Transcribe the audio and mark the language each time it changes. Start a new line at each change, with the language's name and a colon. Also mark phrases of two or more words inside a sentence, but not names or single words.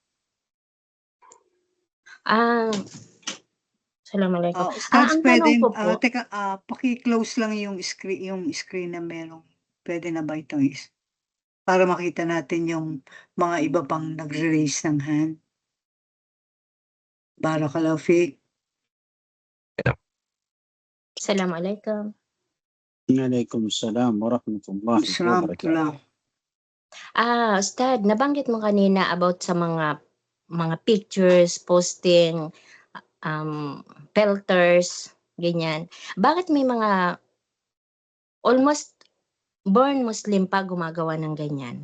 Filipino: Assalamualaikum. Ustads, Ang pwede, tanong ko po, teka, paki-close lang yung screen na merong, pwede na ba ito is? Para makita natin yung mga iba pang nagre-raise ng hand.
Arabic: بارك الله فيك.
Filipino: Assalamualaikum.
Arabic: وعليكم السلام ورحمة الله وبركاته.
Filipino: Ustad, nabanggit mo kanina about sa mga pictures, posting, filters, ganyan. Bakit may mga
English: almost born Muslim
Filipino: pa gumagawa ng ganyan?